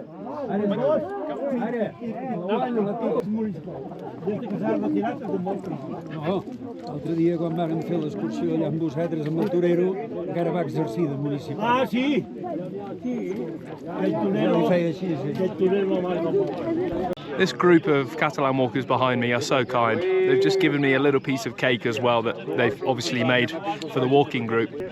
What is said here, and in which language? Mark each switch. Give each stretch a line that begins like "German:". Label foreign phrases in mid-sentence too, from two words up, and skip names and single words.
Catalan: Ara, dos. Ara. Des que s'ha retirat, és un bon principi. No, l'altre dia quan vàrem fer l'excursió allà amb vosaltres amb el torero encara va exercir de municipal. Sí? El torero, No feia així, sí. el torero marca.
English: This group of Catalan walkers behind me are so kind. They've just given me a little piece of cake as well that they've obviously made for the walking group.